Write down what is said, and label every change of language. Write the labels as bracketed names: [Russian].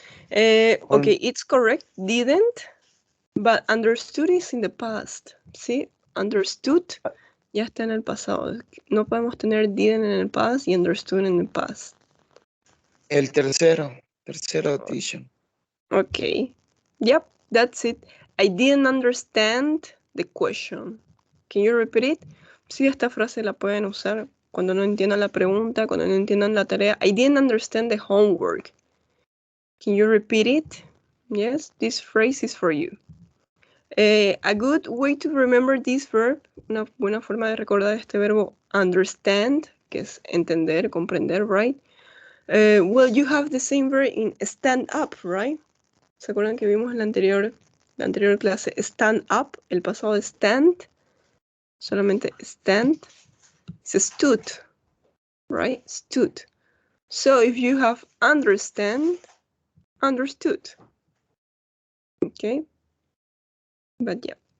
[English] Okay, it's correct, didn't, but understood is in the past. [Spanish] ¿Sí? Understood ya está en el pasado. No podemos tener didn't en el past y understood en el past. El tercero, teacher. [English] Okay. Yep, that's it. I didn't understand the question. Can you repeat it? [Spanish] Sí, esta frase la pueden usar cuando no entiendan la pregunta, cuando no entiendan la tarea. [English] I didn't understand the homework. Can you repeat it? Yes, this phrase is for you. A good way to remember this verb, [Spanish] una buena forma de recordar este verbo [English] understand, [Spanish] que es entender, comprender, [English] right? Well, you have the same verb in stand up, right? [Spanish] ¿Se acuerdan que vimos en la anterior clase? [English] Stand up, [Spanish] el pasado de stand, solamente stand, [English] it's stood, right? Stood. So if you have understand, understood. Okay? But yeah.